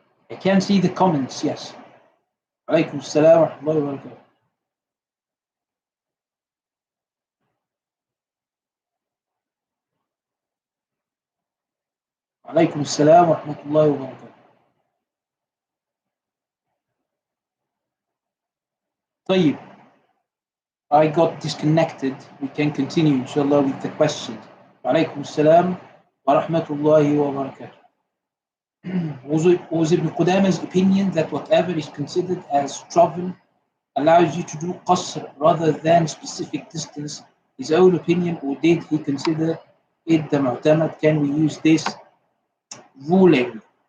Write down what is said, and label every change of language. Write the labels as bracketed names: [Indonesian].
[English] I can see the comments, yes. [Arabic] عليكم السلام ورحمة الله وبركاته. عليكم السلام ورحمة الله وبركاته. [English] طيب. I got disconnected. We can continue inshallah with the questions. [Arabic] عليكم السلام ورحمة الله وبركاته. [English] Was Ibn Qudama's opinion that whatever is considered as travel allows you to do qasr rather than specific distance his own opinion, or did he consider it the mu'tamad? Can we use this ruling?